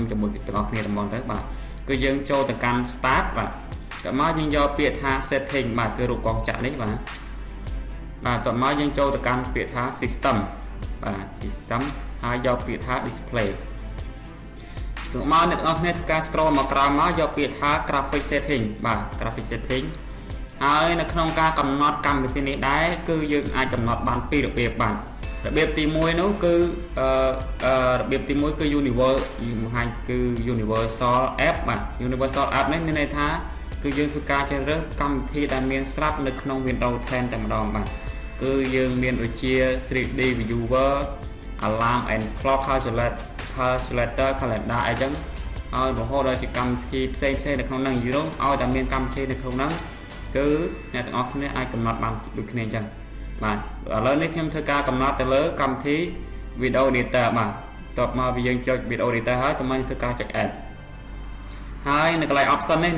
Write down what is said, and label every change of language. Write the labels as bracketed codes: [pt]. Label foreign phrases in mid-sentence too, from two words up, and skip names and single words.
[km] ជាមួយទាំងអស់គ្នាតំបន់ទៅបាទគឺយើងចូលទៅកាន់ start បាទតមកយើងយកពាក្យថា setting បាទគឺរូបកងចក្រនេះបាទតមកយើងចូលទៅកាន់ពាក្យថា system បាទ system ហើយយកពាក្យថា display តមកអ្នកទាំងអស់គ្នាធ្វើការ scroll មកក្រោមមកយកពាក្យថា [en] graphic setting [km] បាទ [en] graphic setting [km] ហើយនៅក្នុងការកំណត់កម្មវិធីនេះដែរគឺយើងអាចកំណត់បានពីររបៀបបាទរបៀបទី1នោះគឺរបៀបទី1គឺ [en] universal app [km] បាទ [en] universal app [km] នេះមានន័យថាគឺយើងធ្វើការជ្រើសរើសកម្មវិធីដែលមានស្រាប់នៅក្នុង Windows 10 តែម្ដងបាទគឺយើងមានដូចជា 3D viewer alarm and clock calculator calendar អីចឹងហើយរហូតដល់ជាកម្មវិធីផ្សេងនៅក្នុងហ្នឹងយូរឲ្យតែមានកម្មវិធីនៅក្នុងហ្នឹងគឺអ្នកទាំងអស់គ្នាអាចកំណត់បានដូចគ្នាអញ្ចឹងបាទឥឡូវនេះខ្ញុំ ធ្វើការកំណត់ទៅលើកម្មវិធី [en] video editor [km] បាទតបមកយើងចុច [en] video editor [km] ហើយតើមកធ្វើការចុច add ហើយនៅកន្លែង option នេះ